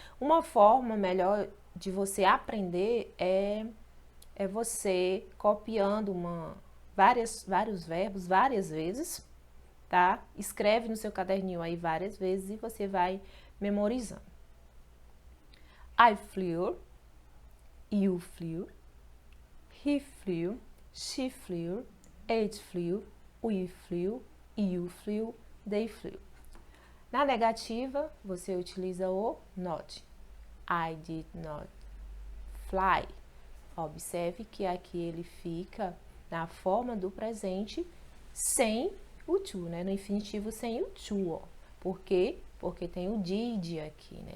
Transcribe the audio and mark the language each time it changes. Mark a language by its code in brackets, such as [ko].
[pt] Uma forma melhor de você aprender é você copiando vários verbos várias vezes, tá? Escreve no seu caderninho aí várias vezes e você vai memorizando. [en] I flew, you flew, he flew, she flew, it flew, we flew, you flew, they flew. [pt] Na negativa, você utiliza o not. [en] I did not fly. [pt] Observe que aqui ele fica na forma do presente sem o to, né? No infinitivo sem o to, ó. Por quê? Porque tem o did aqui, né?